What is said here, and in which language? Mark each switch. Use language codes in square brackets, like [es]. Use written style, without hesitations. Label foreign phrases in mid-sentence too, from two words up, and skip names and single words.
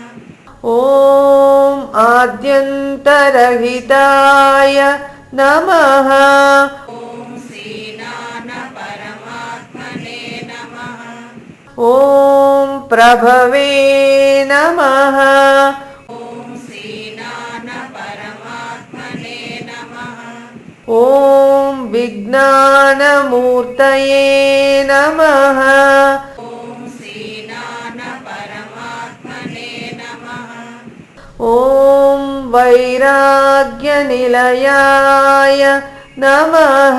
[sa] ఓం ఆద్యంతరహితాయ నమః. ఓం శ్రీనాన్న పరమాత్మనే నమః. ఓం ప్రభవే నమః. ఓం శ్రీనాన్న పరమాత్మనే నమః. ॐ विज्ञानमूर्तये नमः। ॐ श्रीज्ञानपरमात्मने नमः। ॐ वैराग्यनिलयाय नमः।